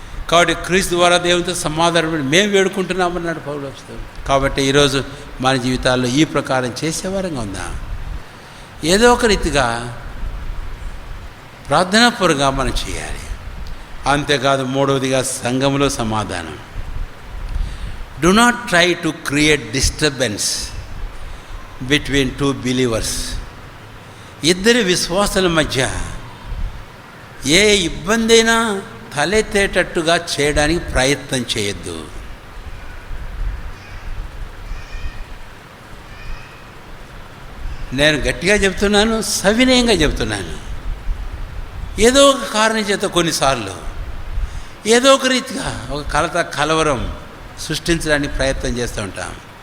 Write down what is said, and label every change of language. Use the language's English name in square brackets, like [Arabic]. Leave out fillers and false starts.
[Telugu] కాబట్టి క్రీస్తు ద్వారా దేవునితో సమాధానం మేము వేడుకుంటున్నామన్నాడు పౌలు వస్తూ. కాబట్టి ఈరోజు మన జీవితాల్లో ఈ ప్రకారం చేసేవారంగా ఉందా? ఏదో ఒక రీతిగా ప్రార్థనాపూర్వకంగా మనం చేయాలి. అంతేకాదు 3వదిగా సంఘంలో సమాధానం. [English] Do not try to create disturbance between two believers. [Telugu] ఇద్దరి విశ్వాసాల మధ్య ఏ ఇబ్బంది అయినా తలెత్తేటట్టుగా చేయడానికి ప్రయత్నం చేయొద్దు. నేను గట్టిగా చెప్తున్నాను, సవినయంగా చెప్తున్నాను. ఏదో ఒక కారణం చేత కొన్నిసార్లు ఏదో ఒక రీతిగా ఒక కలవరం సృష్టించడానికి ప్రయత్నం చేస్తూ ఉంటాం.